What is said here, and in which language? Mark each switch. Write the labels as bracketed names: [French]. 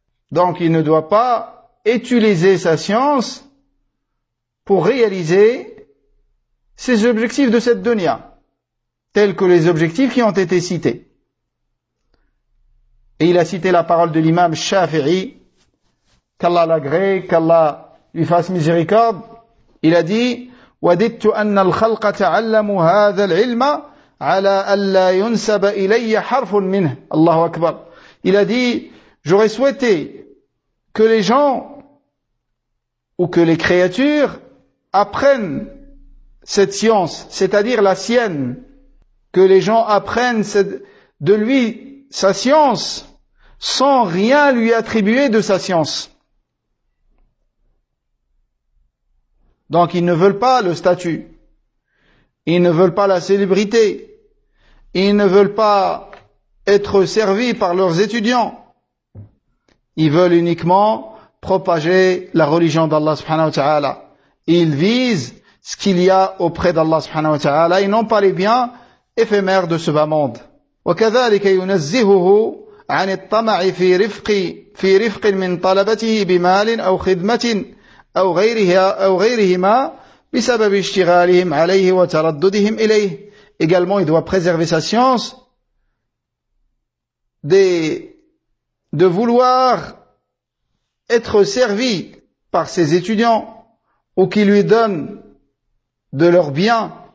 [French] Donc il ne doit pas utiliser sa science pour réaliser ses objectifs de cette dunya, tels que les objectifs qui ont été cités. Et il a cité la parole de l'imam Shafi'i, qu'Allah l'agrée, qu'Allah lui fasse miséricorde. Il a dit: [Arabic] وَدِدْتُ أَنَّ الْخَلْقَ تَعَلَّمُ هَذَا الْعِلْمَ عَلَى أَلَّا يُنْسَبَ إِلَيَّ حَرْفٌ مِنْهُ. Allahu Akbar. [French] Il a dit: j'aurais souhaité que les gens ou que les créatures apprennent cette science, c'est-à-dire la sienne, que les gens apprennent de lui sa science sans rien lui attribuer de sa science. Donc ils ne veulent pas le statut, ils ne veulent pas la célébrité, ils ne veulent pas être servis par leurs étudiants, ils veulent uniquement propager la religion d'Allah subhanahu wa ta'ala. Ils visent ce qu'il y a auprès d'Allah subhanahu wa ta'ala et non pas les biens éphémères de ce bas monde. [Arabic] وكذلك ينزهه عن الطمع في رفق من طلبته بمال أو خدمة أو غيرها أو غيرهما بسبب اشتغالهم عليه وترددهم إليه. [French] Également, il doit préserver sa science de vouloir être servi par ses étudiants ou qui lui donnent de leurs biens